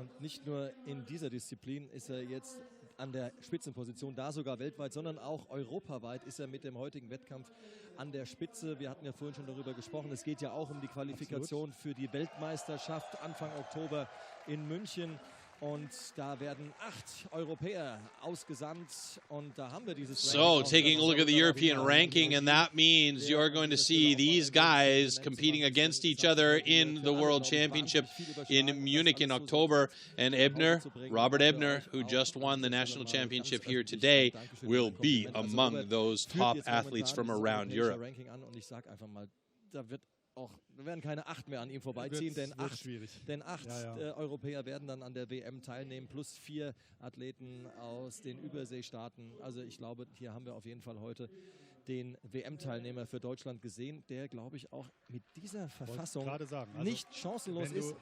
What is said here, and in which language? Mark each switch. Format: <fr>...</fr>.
<de>Und nicht nur in dieser Disziplin ist er jetzt an der Spitzenposition, da sogar weltweit, sondern auch europaweit ist er mit dem heutigen Wettkampf an der Spitze. Wir hatten ja vorhin schon darüber gesprochen, es geht ja auch um die Qualifikation für die Weltmeisterschaft Anfang Oktober in München. Und da werden 8 Europäer ausgesandt und da haben wir dieses</de> <en>So, taking a look at the European ranking, and that means you're going to see these guys competing against each other in the World Championship in Munich in October. And Ebner, Robert Ebner, who just won the national championship here today, will be among those top athletes from around Europe.</en> <de>Und ich sage einfach mal, wir werden keine 8 mehr an ihm vorbeiziehen, denn 8 Europäer werden dann an der WM teilnehmen, plus 4 Athleten aus den Überseestaaten. Also ich glaube, hier haben wir auf jeden Fall heute den WM-Teilnehmer für Deutschland gesehen, der, glaube ich, auch mit dieser Verfassung nicht chancenlos ist.</de>